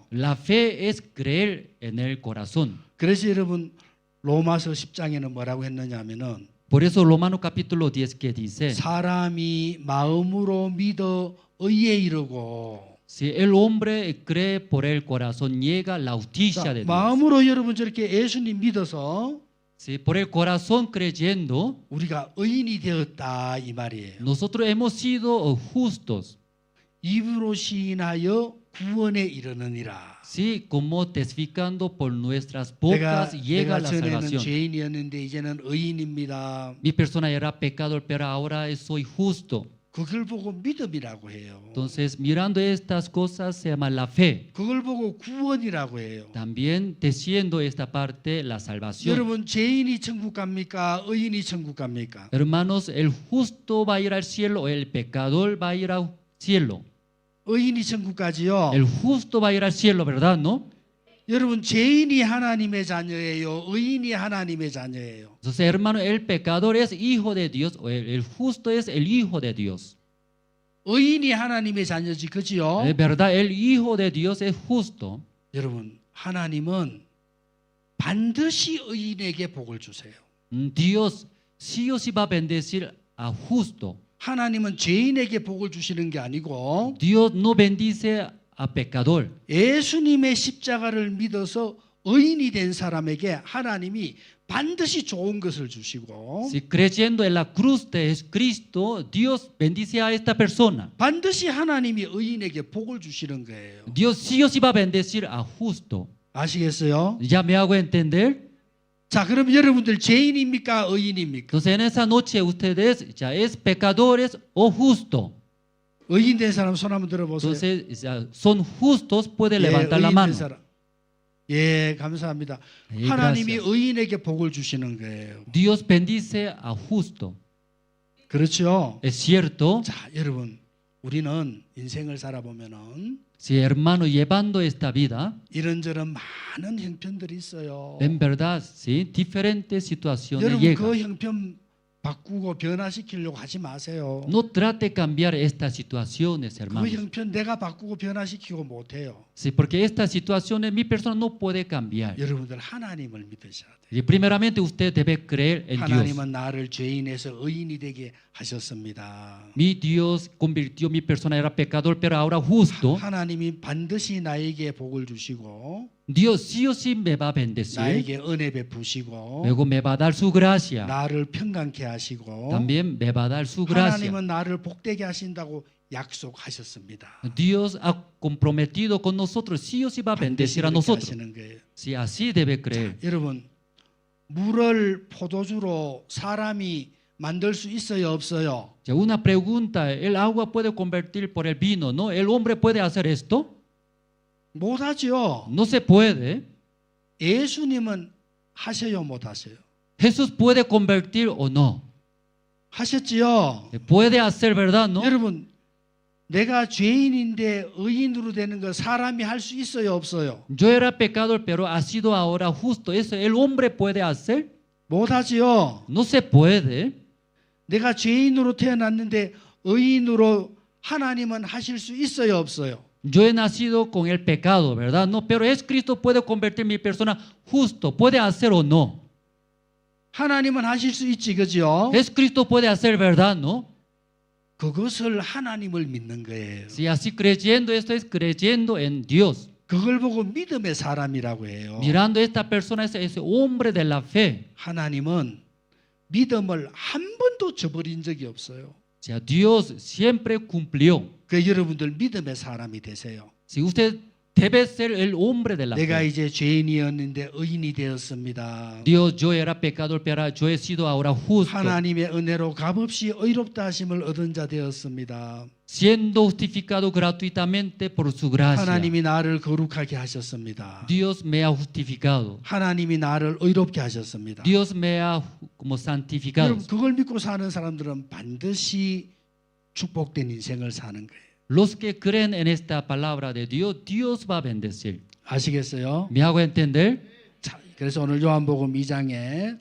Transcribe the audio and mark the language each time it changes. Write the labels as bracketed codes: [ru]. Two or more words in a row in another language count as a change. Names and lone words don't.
[es] La fe es creer en el corazón. [ko] 그래서 여러분 로마서 10장에는 뭐라고 했느냐면은 [es] Por eso Romanos capítulo 10 que dice, [ko] 사람이 마음으로 믿어 의에 이르고 [es] si el hombre cree por el corazón, llega la justicia [ko] 자, [es] de Dios. [ko] 마음으로 여러분 저렇게 예수님 믿어서 [es] Si por el corazón creyendo, [ko] 우리가 의인이 되었다 이 말이에요. [es] nosotros hemos sido justos. [ko] 입으로 시인하여 구원에 이르느니라. [es] Sí, como testificando por nuestras [ko] 내가 [es] bocas llega la [ko] 전에는 [es] salvación. [ko] 죄인이었는데 이제는 의인입니다. [es] Mi persona era pecador, pero ahora soy justo. [ko] 그걸 보고 믿음이라고 해요. [es] Entonces, mirando estas cosas se llama la fe. [ko] 그걸 보고 구원이라고 해요. [es] También diciendo esta parte la salvación. [ko] 여러분 죄인이 천국 갑니까? 의인이 천국 갑니까? [es] Hermanos, el justo va a ir al cielo, o el pecador va a ir al cielo. [ko] 의인이 천국 가지요. [es] El justo va a ir al cielo, ¿verdad? ¿No? [ko] 여러분 죄인이 하나님의 자녀예요. 의인이 하나님의 자녀예요. [es] Entonces, hermano, el pecador es hijo de Dios, o el justo es el hijo de Dios. [ko] 의인이 하나님의 자녀지, 그지요? [es] Es verdad, el hijo de Dios es justo. [ko] 여러분 하나님은 반드시 의인에게 복을 주세요. [es] Dios sí o sí va a bendecir a justo. [ko] 하나님은 죄인에게 복을 주시는 게 아니고 [es] Dios no bendice a pecador. [ko] 예수님의 십자가를 믿어서 의인이 된 사람에게 하나님이 반드시 좋은 것을 주시고 [es] Si creyendo en la cruz de Cristo, Dios bendice a esta persona. [ko] 반드시 하나님이 의인에게 복을 주시는 거예요. [es] Dios sí o sí va a bendecir a justo. [ko] 아시겠어요? [es] ¿Ya me hago entender? [ko] 자, 그럼 여러분들 죄인입니까? 의인입니까? [es] Entonces en esa noche ustedes ya es pecadores o justo. [ko] 의인 된 사람 손 한번 들어보세요. [es] Entonces ya son justos, puede [ko] 예, [es] levantar la [ko] 의인 된 [es] mano. [ko] 사람. 예, 감사합니다. 예, 하나님이 [es] gracias. [ko] 의인에게 복을 주시는 거예요. [es] Dios bendice a justo. [ko] 그렇죠? [es] Es cierto. [ko] 자, 여러분, 우리는 인생을 살아보면은 [es] Si hermano llevando esta vida, [ko] 이런저런 많은 형편들이 있어요. [es] en verdad, sí, diferentes situaciones [ko] 여러분 [es] llegan. [ko] 그 형편 바꾸고 변화시키려고 하지 마세요. [es] No trate de cambiar estas situaciones, [ko] 그 [es] hermanos. [ko] 형편 내가 바꾸고 변화시키고 못해요. [es] Sí, porque estas situaciones mi persona no puede cambiar. [ko] 여러분들 하나님을 믿으셔야 돼요. [es] Y primeramente usted debe creer en Dios. [ko] 하나님은 나를 죄인에서 의인이 되게 하셨습니다. [es] Mi Dios convirtió mi persona, era pecador, pero ahora justo. [ko] 하나님이 반드시 나에게 복을 주시고 [es] Dios sí o sí me va a bendecir. [ko] 나에게 은혜 베푸시고 [es] Luego me va a dar su gracia. [ko] 나를 평강케 하시고 [es] También me va a dar su gracia. [ko] 하나님은 나를 복되게 하신다고 약속하셨습니다. [es] Dios ha comprometido con nosotros, sí o sí va a [ko] 반드시 [es] bendecir a [ko] 그렇게 [es] nosotros. [ko] 하시는 거예요. [es] Sí, así debe creer. [ko] 여러분 물을 포도주로 사람이 만들 수 있어요, 없어요? [es] Ya, una pregunta, ¿el agua puede convertir por el vino? ¿No? ¿El hombre puede hacer esto? [ko] 못하죠. [es] No se puede. [ko] 예수님은 하셔요, 못하셔요? [es] Jesús puede convertir o no. [ko] 하셨지요. [es] Puede hacer, ¿verdad? ¿No? [ko] 여러분 내가 죄인인데 의인으로 되는 거 사람이 할 수 있어요, 없어요? [es] Yo era pecador, pero ha sido ahora justo. ¿Eso el hombre puede hacer? [ko] 못하지요. [es] No se puede. [ko] 내가 죄인으로 태어났는데 의인으로 하나님은 하실 수 있어요, 없어요? [es] Yo he nacido con el pecado, ¿verdad? No, pero es Cristo puede convertir mi persona justo. ¿Puede hacer o no? [ko] 하나님은 하실 수 있지, 그죠? [es] Es Cristo puede hacer, ¿verdad? ¿No? [ko] 그것을 하나님을 믿는 거예요. [es] Si así creyendo, esto es creyendo en Dios. [ko] 그걸 보고 믿음의 사람이라고 해요. [es] Mirando esta persona, ese hombre de la fe. [ko] 하나님은 믿음을 한 번도 저버린 적이 없어요. [es] O sea, Dios siempre cumplió. [ko] 그 여러분들 믿음의 사람이 되세요. [es] Si usted debe ser el hombre de la [ko] 내가 [es] fe. [ko] 이제 죄인이었는데 의인이 되었습니다. [es] Dios, yo era pecador, pero yo he sido ahora justo. [ko] 하나님의 은혜로 값없이 의롭다 하심을 얻은 자 되었습니다. [es] Siendo justificado gratuitamente por su gracia. [ko] 하나님이 나를 거룩하게 하셨습니다. [es] Dios me ha justificado. [ko] 하나님이 나를 의롭게 하셨습니다. [es] Dios me ha como santificado. [ko] 여러분 그걸 믿고 사는 사람들은 반드시 축복된 인생을 사는 거예요. [es] Los que creen en esta palabra de Dios, Dios va a bendecir. [ko] 아시겠어요? [es] ¿Me hago entender? [ko] 자, 그래서 오늘 요한복음 2장에